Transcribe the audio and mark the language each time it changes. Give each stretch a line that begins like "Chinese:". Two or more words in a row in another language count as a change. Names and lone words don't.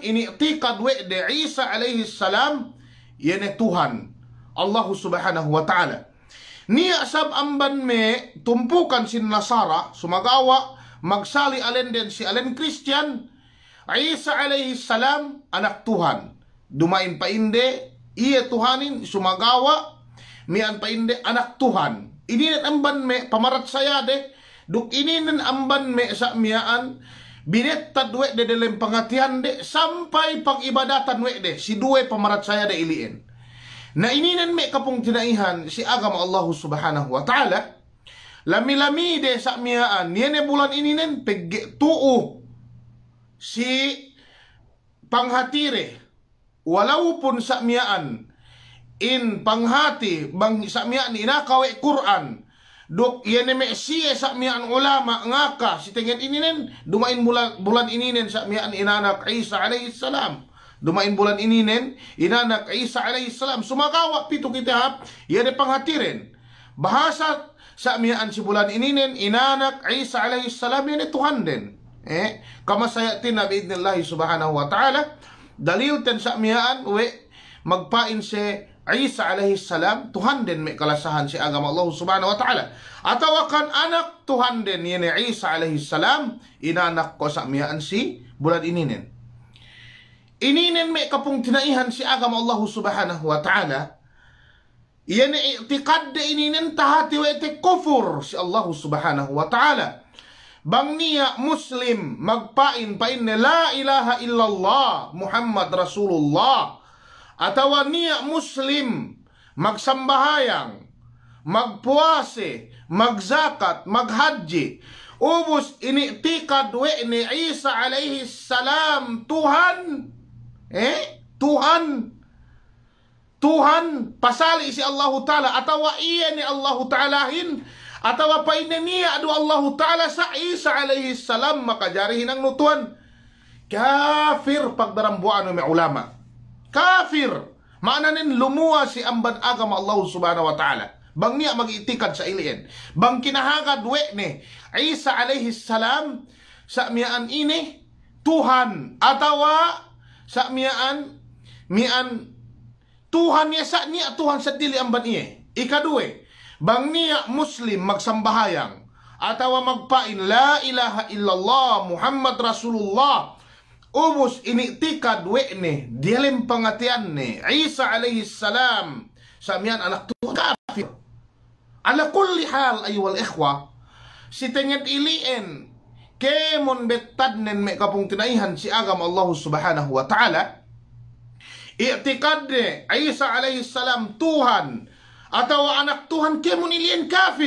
Yakan: initikad wede Isa
Arabic: عليه السلام
Yakan: yene Tuhan Allah
Arabic: سبحانه وتعالى
Yakan: niya sab amban me tumpukan sin nasara sumagawa magsali alen den si alen Christian Isa
Arabic: عليه السلام
Yakan: anak Tuhan dumain pa inde iya Tuhanin sumagawa mian pa inde anak Tuhan ininan amban me pamarat saya de duk ininan amban me sa miyaan binettad we de dalam pangatian de sampai pag ibadatan we de si duwe pamarat saya de iliin na ininan me kapung tinaihan si agama Allah
Arabic: سبحانه وتعالى
Yakan: lami-lami de sa miyaan yene bulan ininen pegge tuu si panghatire walaupun sa miyaan in panghati bang sa miyaan inakawe Quran duk yene me siya sa miyaan ulama ngaka si tengen ininen dumain bulan ininen sa miyaan inanak Isa
Arabic: عليه السلام
Yakan: dumain bulan ininen inanak Isa
Arabic: عليه السلام
Yakan: sumagawa pito kitahap yene panghatiren bahasa sa miyaan si bulan ininen inanak Isa
Arabic: عليه السلام
Yakan: yene Tuhan den kama sayatin na
Arabic: بإذن الله سبحانه وتعالى
Yakan: dalil ten sa miyaan we magpain se Isa
Arabic: عليه السلام
Yakan: Tuhan den mek kalasahan si agama Allah
Arabic: سبحانه وتعالى.
Yakan: Atau akan anak Tuhan den yene Isa
Arabic: عليه السلام
Yakan: inanak ko sa miyaan si bulan ininen. Ininen mek kapung tinaihan si agama Allah
Arabic: سبحانه وتعالى.
Yakan: Yene i'tiqad de ininen tahati wa ite kufur si Allah
Arabic: سبحانه وتعالى.
Yakan: Bang niya muslim magpain na
Arabic: لا إله إلا الله محمد رسول الله.
Yakan: Atau niya muslim magsambahayang, magpuase, magzakat, maghaji. Ubus ini'tikad ni Isa
Arabic: عليه السلام
Yakan: Tuhan. Tuhan pasali si
Arabic: الله تعالى.
Yakan: Atau iya ni Allah Ta'alahin. Atau pa niya adu
Arabic: الله تعالى
Yakan: sa Isa
Arabic: عليه السلام
Yakan: makajarihin ang nutuan. Kafir pagdarambuan ng ulama. Kafir. Maananin lumuwa si amban agama Allah
Arabic: سبحانه وتعالى.
Yakan: Bang niya mag-itikad sa iliin. Bang kinahagad ni Isa
Arabic: عليه السلام
Yakan: sa miyaan ini Tuhan. Atawa sa miyaan Tuhan niya sa niya Tuhan sa dili amban iya. Ikadue. Bang niya muslim magsambahayang. Atawa magpain
Arabic: لا إله إلا الله محمد رسول الله.
Yakan: Ubus ini'tikad ni dilim pangatian ni Isa
Arabic: عليه السلام
Yakan: sa miyan anak Tuhan kafir.
Arabic: على كل حال أيها الإخوة,
Yakan: si tenged ilien kemon betadnen me kapung tinaihan si agama Allah
Arabic: سبحانه وتعالى.
Yakan: I'tikad ni Isa
Arabic: عليه السلام
Yakan: Tuhan atau anak Tuhan kemon ilien kafir.